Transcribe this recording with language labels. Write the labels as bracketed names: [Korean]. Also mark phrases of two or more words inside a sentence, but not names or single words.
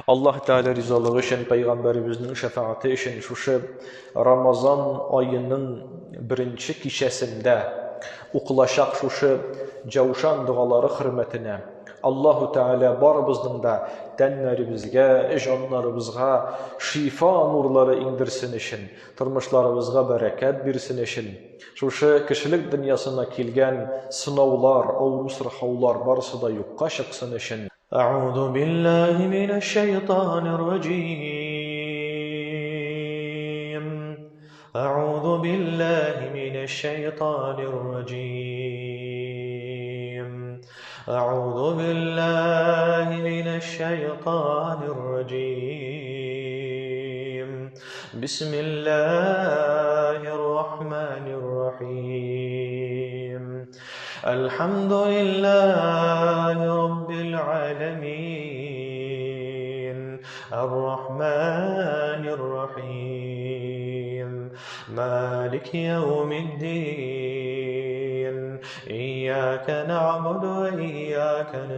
[Tatar] Аллаһ Тәала ризалыгы өчен, пәйгамбәребезнең шәфаәте өчен шушы Рамазан аеның беренче кичәсендә укылачак шушы Жаушан дұғалары хөрмәтенә Аллаһу Тәала барыбызның да тәннәребезгә, җаннарыбызга шифа нурлары иңдерсен өчен, тормышларыбызга бәрәкәт бирсен өчен, шушы кешелек дөньясына килгән сынаулар, авыру сырхаулар барысы да юкка чыксын өчен. [Arabic] أعوذ بالله من الشيطان الرجيم. أعوذ بالله من الشيطان الرجيم أعوذ بالله من الشيطان الرجيم بسم الله الرحمن الرحيم الحمد لله رب العالمين الرحمن الرحيم مالك يوم الدين إياك نعبد وإياك